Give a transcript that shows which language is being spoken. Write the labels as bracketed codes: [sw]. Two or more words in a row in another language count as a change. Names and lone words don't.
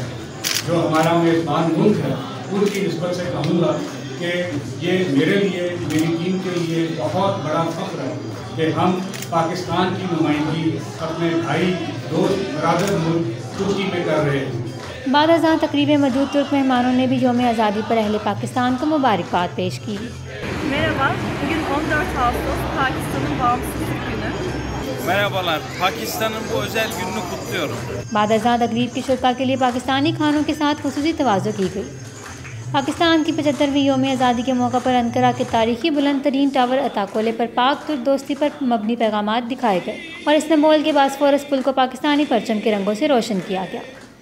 [ur] جو ہمارا میزبان ملک ہے اس کی نسبت سے کہوں گا کہ یہ میرے لیے، میری ٹیم کے لیے بہت بڑا فخر ہے کہ ہم پاکستان کی نمائندگی اپنے بھائی، دوست، برادر ملک ترکی میں کر رہے ہیں. بعد ازاں تقریب میں موجود ترک مہمانوں نے بھی یوم آزادی پر اہل پاکستان کو مبارکباد پیش کی. [tr] Merhaba, bugün 14 Ağustos Pakistan'ın bağımsızlık günü. Merhabalar, Pakistan'ın bu özel gününü kutluyorum. [ur] بعد ازاں تقریب کی شرکا کے لیے پاکستانی کھانوں کے ساتھ خصوصی تواضع کی گئی. پاکستان کی 75ویں یوم آزادی کے موقع پر انقرہ کے تاریخی بلند ترین ٹاور اتاکولے پر پاک ترک دوستی پر مبنی پیغامات دکھائے گئے اور استنبول کے باسفورس پل کو پاکستانی پرچم کے رنگوں سے روشن کیا گیا.